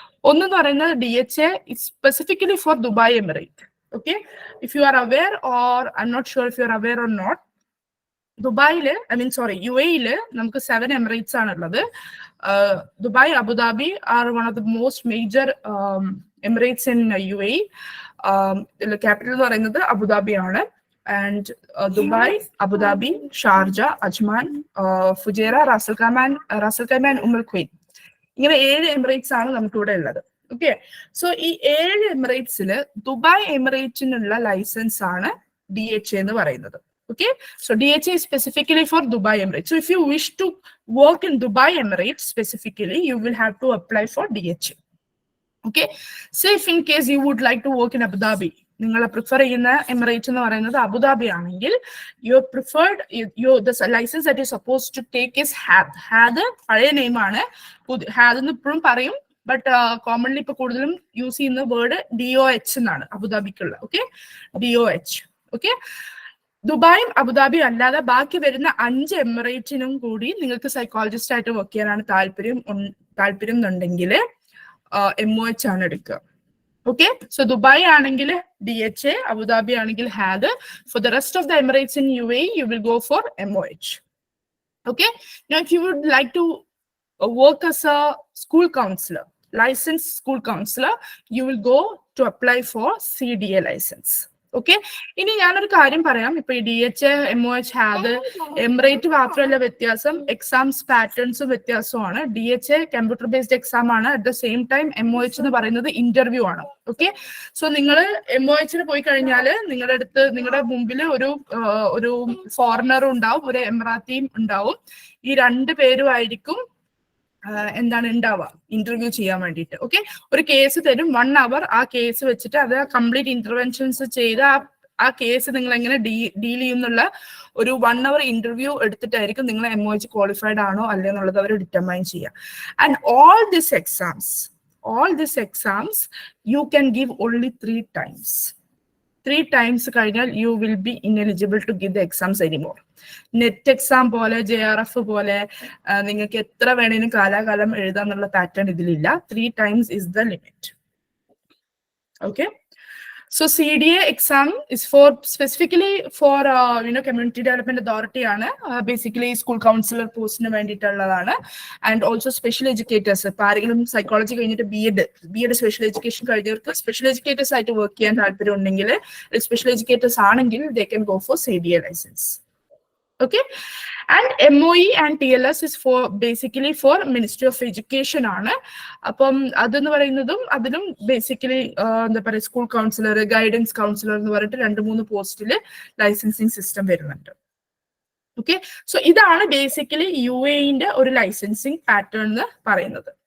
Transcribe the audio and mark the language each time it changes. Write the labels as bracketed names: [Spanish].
[Malayalam] ഒന്ന് എന്ന് പറയുന്നത് [English] DHA is specifically for Dubai Emirate. Okay, if you are aware, or I'm not sure if you are aware or not, [Malayalam] ദുബായില് UAE നമുക്ക് 7 Emirates ആണുള്ളത്. [English] Dubai, Abu Dhabi are one of the most major emirates in UAE. [Malayalam] Capital എന്ന് പറയുന്നത് Abu Dhabi ആണ്. And Dubai, Abu Dhabi, Sharjah, Ajman, Fujairah, Ras al Khaimah, ഉമ്മുൽ Quwain, ഇങ്ങനെ 7 Emirates ആണ് നമുക്കിവിടെ ഉള്ളത്. ഓക്കെ, സോ ഈ 7 എമിറേറ്റ്സിൽ ദുബായ് എമിറേറ്റിനുള്ള ലൈസൻസ് ആണ് DHA എന്ന് പറയുന്നത്. [English] Okay, so DHA is specifically for Dubai Emirates. So if you wish to work in Dubai Emirates specifically, you will have to apply for DHA. Okay, say if in case you would like to work in Abu Dhabi, [Malayalam] നിങ്ങൾ prefer ചെയ്യുന്ന emirate എന്ന് പറയുന്നത് Abu Dhabi ആണെങ്കിൽ, [English] Your preferred the license that you supposed to take is HAD. [Malayalam] HAD പഴയ നെയിമാണ്, HAD എന്ന് ഇപ്പോഴും പറയും, but commonly ഇപ്പൊ കൂടുതലും യൂസ് ചെയ്യുന്ന വേർഡ് DOH എന്നാണ് അബുദാബിക്കുള്ള. Okay, DOH. ഓക്കെ, ദുബായും അബുദാബിയും അല്ലാതെ ബാക്കി വരുന്ന 5 എമിറേറ്റിനും കൂടി നിങ്ങൾക്ക് സൈക്കോളജിസ്റ്റ് ആയിട്ട് വർക്ക് ചെയ്യാനാണ് താല്പര്യം എന്നുണ്ടെങ്കിൽ MOH ആണ് എടുക്കുക. ഓക്കെ, സോ ദുബായ് ആണെങ്കിൽ DHA, അബുദാബി ആണെങ്കിൽ HAD. [English] For the rest of the emirates in UAE you will go for MOH. Okay, now if you would like to work as a school counselor, licensed school counselor, you will go to apply for CDA license. [Malayalam] Okay, ഇനി ഞാനൊരു കാര്യം പറയാം. ഇപ്പൊ ഈ DHA, MOH, HAD emirate മാത്രമല്ല വ്യത്യാസം, exams പാറ്റേൺസും വ്യത്യാസമാണ്. DHA computer based exam ആണ്. At the same time MOH എന്ന് പറയുന്നത് ഇന്റർവ്യൂ ആണ്. ഓക്കെ, സോ നിങ്ങൾ MOHന് പോയി കഴിഞ്ഞാൽ നിങ്ങളുടെ മുമ്പിൽ ഒരു ഫോറിനറും ഉണ്ടാവും, ഒരു എമിറാത്തിയും ഉണ്ടാവും. ഈ 2 പേരുമായിരിക്കും എന്താണ് ഉണ്ടാവുക, ഇന്റർവ്യൂ ചെയ്യാൻ വേണ്ടിയിട്ട്. ഓക്കെ, ഒരു കേസ് തരും, 1 hour ആ കേസ് വെച്ചിട്ട് അത് കംപ്ലീറ്റ് ഇന്റർവെൻഷൻസ് ചെയ്ത് ആ കേസ് നിങ്ങൾ എങ്ങനെ ഡീൽ ചെയ്യുന്നുള്ള ഒരു 1 hour ഇന്റർവ്യൂ എടുത്തിട്ടായിരിക്കും നിങ്ങൾ MOH ക്വാളിഫൈഡ് ആണോ അല്ലേ എന്നുള്ളത് അവർ ഡിറ്റർമൈൻ ചെയ്യുക. [English] And all these exams you can give only 3 times. 3 times കഴിഞ്ഞാൽ you will be ineligible to give the exams anymore. [Malayalam] Net exam പോലെ JRF പോലെ നിങ്ങൾക്ക് എത്ര വേണേലും കാലാകാലം എഴുതാന്നുള്ള pattern ഇതിലില്ല. [English] 3 times is the limit. Okay, so CDA exam is specifically for community development authority ആണ്. [Malayalam] Basically school councillor പോസ്റ്റിന് വേണ്ടിയിട്ടുള്ളതാണ്. ആൻഡ് ഓൾസോ സ്പെഷ്യൽ എഡ്യൂക്കേറ്റേഴ്സ്, ഇപ്പൊ ആരെങ്കിലും സൈക്കോളജി കഴിഞ്ഞിട്ട് ബി.എഡ് സ്പെഷ്യൽ എഡ്യൂക്കേഷൻ കഴിഞ്ഞവർക്ക് സ്പെഷ്യൽ എഡ്യൂക്കേറ്റേഴ്സ് ആയിട്ട് വർക്ക് ചെയ്യാൻ താല്പര്യം ഉണ്ടെങ്കിൽ, സ്പെഷ്യൽ എഡ്യൂക്കേറ്റേഴ്സ് ആണെങ്കിൽ [English] they can go for CDA license. Okay, and MOE and TLS is basically for Ministry of Education ആണ്. [Malayalam] അപ്പം അതെന്ന് പറയുന്നതും അതിലും ബേസിക്കലി എന്താ പറയുക, സ്കൂൾ കൗൺസിലർ, ഗൈഡൻസ് കൗൺസിലർ എന്ന് പറഞ്ഞിട്ട് 2-3 പോസ്റ്റില് ലൈസൻസിങ് സിസ്റ്റം വരുന്നുണ്ട്. ഓക്കെ, സോ ഇതാണ് ബേസിക്കലി UAE ഒരു ലൈസൻസിങ് പാറ്റേൺ എന്ന് പറയുന്നത്.